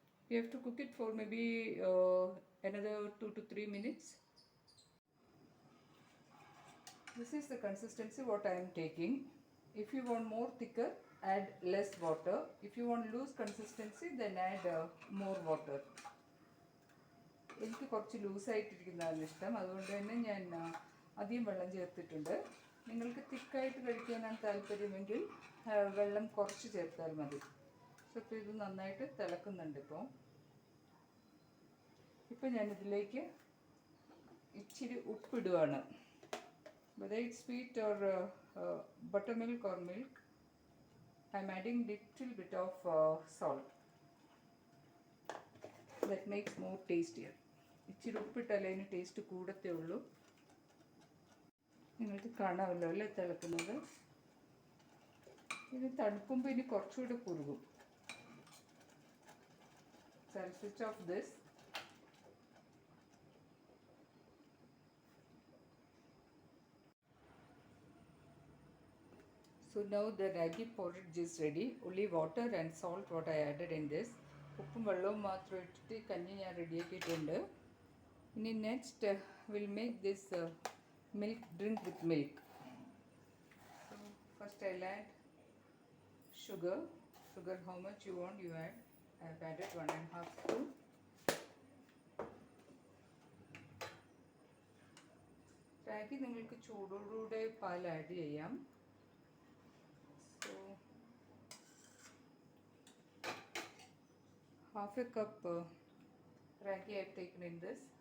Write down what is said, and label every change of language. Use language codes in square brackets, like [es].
[en] You have to cook it for maybe another 2 to 3 minutes. This is the consistency what I am taking. If you want more thicker, add less water. If you want loose consistency, then add more water. [ml] എനിക്ക് കുറച്ച് ലൂസായിട്ടിരിക്കുന്നതാണ് ഇഷ്ടം, അതുകൊണ്ട് തന്നെ ഞാൻ അധികം വെള്ളം ചേർത്തിട്ടുണ്ട്. നിങ്ങൾക്ക് തിക്കായിട്ട് കഴിക്കാനാണ് താല്പര്യമെങ്കിൽ വെള്ളം കുറച്ച് ചേർത്താൽ മതി. സോ ഇപ്പോൾ ഇത് നന്നായിട്ട് തിളക്കുന്നുണ്ട്. ഇപ്പോൾ ഇപ്പം ഞാനിതിലേക്ക് ഇച്ചിരി ഉപ്പിടുകയാണ്. [en] whether it's sweet or buttermilk or milk, I'm adding little bit of salt. That makes more tastier. [ml] ഇച്ചിരി ഉപ്പിട്ടാലേ അതിന് ടേസ്റ്റ് കൂടത്തേ ഉള്ളൂ. നിങ്ങൾക്ക് കാണാമല്ലോ അല്ലേ തിളക്കുന്നത്. ഇത് തണുക്കുമ്പോൾ ഇനി കുറച്ചുകൂടെ കുറുകും. [en] So I'll switch off this. So now the ragi porridge is ready. Only water and salt what I added in this. [ml] ഉപ്പും വെള്ളവും മാത്രം ഇട്ടിട്ട് കഞ്ഞി ഞാൻ റെഡിയാക്കിയിട്ടുണ്ട്. ഇനി [en] Next will make this milk drink with milk. So first I'll add sugar. Sugar how much you want you add. I have added 1.5 spoon. [ml] Ragi നിങ്ങൾക്ക് ചൂടോടുകൂടെ പാൽ ആഡ് ചെയ്യാം. [en] So half a cup ragi I have taken in this.